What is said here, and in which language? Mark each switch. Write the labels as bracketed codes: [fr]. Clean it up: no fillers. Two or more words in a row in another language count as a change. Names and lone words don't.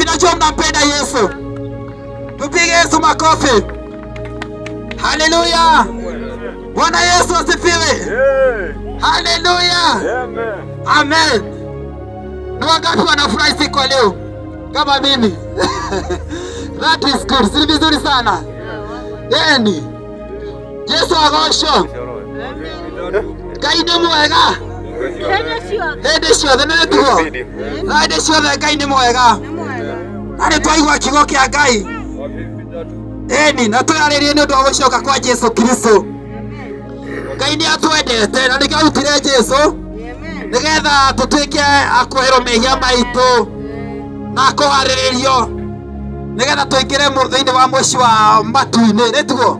[sw] Najua mnampenda Yesu. Tupige Yesu makofi. Haleluya. Bwana Yesu asifiwe. Haleluya. Amen. Ni wangapi wanafurahi siku leo kama mimi? [en] That is good. [sw] Si vizuri sana. Yeni. [ki] Yesu agosho. Ngai nĩ mwega. Hĩndĩ ciothe nĩ tuo. Hĩndĩ ciothe Ngai nĩ mwega. Na nĩ twaigua kiugo kĩa Ngai. Eni, na twĩharĩrie nĩ ũndũ wa gũcoka kwa Jesu Kristo. Ngai nĩ atwendete na nĩkĩo arutire Jesu nĩgetha tũtuĩke a kweherwo mehia maitũ na kũharĩrĩrio nĩgetha tũingĩre thĩinĩ wa mũciĩ wa matu-inĩ, nĩ tuo.